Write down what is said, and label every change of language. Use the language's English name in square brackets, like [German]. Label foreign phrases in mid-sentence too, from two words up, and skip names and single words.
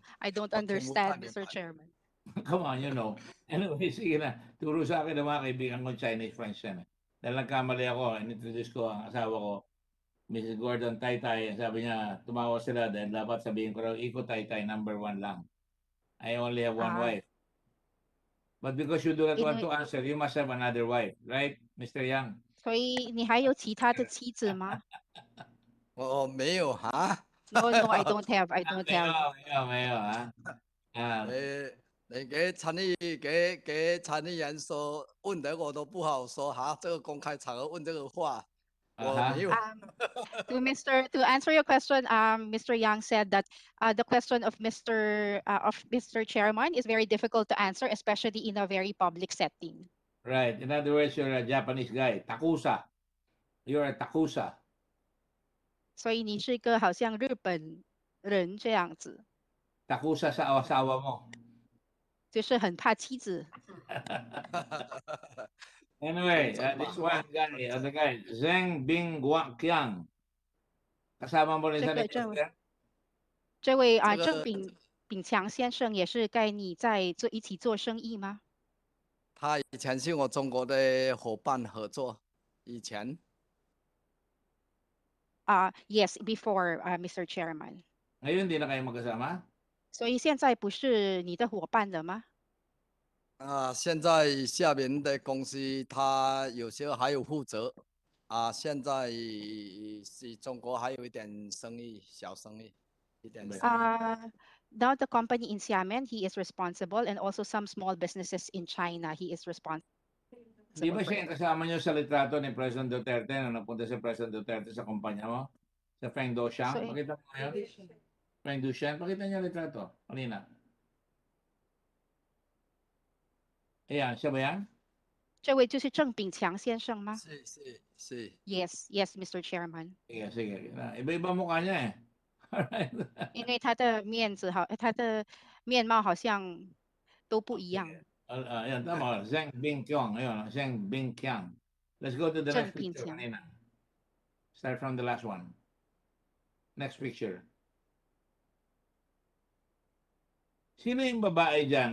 [English] I don't [Chinese] 我听不太 [English] understand, [Chinese] 明 [English] Mr. [Chinese] 白。 [English] Chairman. Come on, you know. Anyway, [Filipino] sige na. Turo sa akin ng mga kaibigan ko [English] Chinese friends [Filipino] yan. Dahil nagkamali ako, inintroduce ko ang asawa ko, Mrs. Gordon Taytay. Sabi niya, tumawa sila dahil dapat sabihin ko raw, iko Taytay, number 1 lang. [English] I only have one wife. But because you do not want to answer, you must have another wife, right, Mr. Yang? [Chinese] 所以你还有其他的妻子吗？我没有哈。 [English] No, no, I don't have. I don't have. [Chinese] 没有啊。你给参议员说问的我都不好说哈，这个公开场合问这个话，我没有。 [English] To answer your question, Mr. Yang said that the question of Mr. Chairman is very difficult to answer, especially in a very public setting. Right. In other words, you're a Japanese guy. Takusa. You're a takusa. [Chinese] 所以你是一个好像日本人这样子。 [Filipino] Takusa sa asawa mo. [Chinese] 就是很怕妻子。 [English] Anyway, this one guy, the guy, Zheng Bingguang. [Filipino] Kasama mo rin sa network? [Chinese] 这位郑炳强先生也是跟你在一起做生意吗？他以前是我中国的伙伴合作，以前。 [English] Yes, before, Mr. Chairman. [Filipino] Ngayon, di na kayo magkasama? [Chinese] 所以现在不是你的伙伴了吗？现在下面的公司他有时候还有负责现在是中国还有一点生意，小生意，一点生意。 [English] Now the company in Xiamen, he is responsible, and also some small businesses in China, he is responsible. [Filipino] Di ba siya kasama niyo sa litrato ni President Duterte na napunta si President Duterte sa kumpanya mo? Sa Feng Doxiang? Pakita mo ngayon? Feng Doxiang? Pakita niyo litrato. Kanina. Ayan, siya ba yan? [Chinese] 这位就是郑炳强先生吗？是。 [English] Yes, yes, Mr. Chairman. [Filipino] Sige. Iba-iba mukha niya eh. Alright. [Chinese] 因为他的面貌好像都不一样。 [Filipino] Ayan, tama. Zheng Bingqiang. Ayun, Zheng Bingqiang. [English] Let's go to the next picture kanina. Start from the last one. Next picture. [Filipino] Sino yung babae dyan?